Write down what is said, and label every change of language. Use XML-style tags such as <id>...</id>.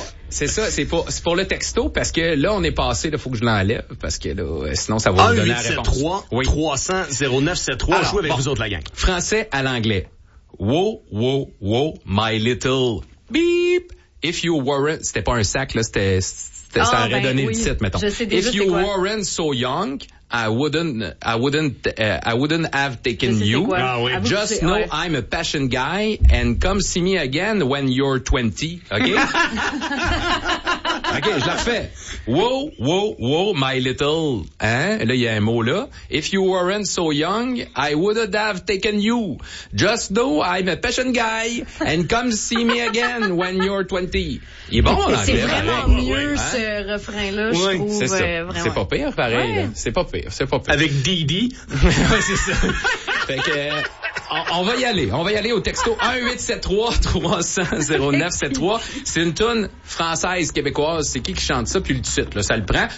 <fr>C'est pour le texto parce que là on est passé, il faut que je l'enlève parce que là sinon ça va vous donner la réponse. 1-8-7-3-300-0-9-7-3. Jouez avec vous autres la gang. Français à l'anglais.</fr> <en>Whoa, whoa, whoa, my little beep. If you weren't,</en> <fr>c'était pas un sac là, c'était ça aurait donné le titre, mettons.</fr> <en>If you weren't so young, I wouldn't have taken you. Just know I'm a passion guy and come see me again when you're 20. Okay?</en> <fr>Okay, je la refais.</fr> <en>Whoa, whoa, whoa, my little.</en> <fr>Hein? Là, il y a un mot là.</fr> <en>If you weren't so young, I wouldn't have taken you. Just know I'm a passion guy and come see me again when you're 20.</en> <fr>Il est bon, c'est en anglais. C'est vraiment pareil. Mieux, ce refrain-là, je trouve. Vraiment. C'est pas pire, pareil. Ouais. C'est pas pire. Avec Didi. Ouais, c'est ça. Fait que... On va y aller. On va y aller au texto 1-8-7-3-300-0-9-7-3. C'est une toune française québécoise. C'est qui chante ça? Puis le titre, là, ça le prend.</fr>